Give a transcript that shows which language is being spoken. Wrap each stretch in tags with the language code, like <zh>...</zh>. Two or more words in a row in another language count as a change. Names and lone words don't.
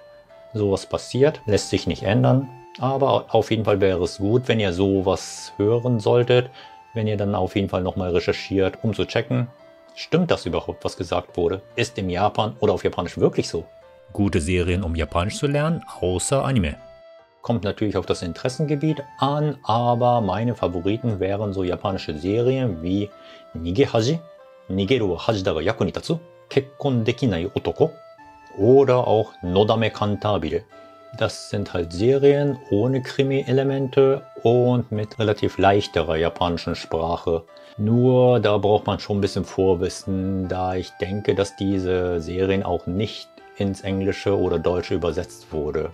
<de>Sowas passiert, lässt sich nicht ändern, aber auf jeden Fall wäre es gut, wenn ihr sowas hören solltet, wenn ihr dann auf jeden Fall nochmal recherchiert, um zu checken, stimmt das überhaupt, was gesagt wurde? Ist in Japan oder auf Japanisch wirklich so? Gute Serien, um Japanisch zu lernen, außer Anime. Kommt natürlich auf das Interessengebiet an, aber meine Favoriten wären so japanische Serien wie Nigehaji, Nigeru wa Haji da ga yaku ni tatsu, Kekkon dekinai otoko oder auch Nodame Cantabile. Das sind halt Serien ohne Krimi-Elemente und mit relativ leichterer japanischen Sprache. Nur da braucht man schon ein bisschen Vorwissen, da ich denke, dass diese Serien auch nicht ins Englische oder Deutsche übersetzt wurde.</de>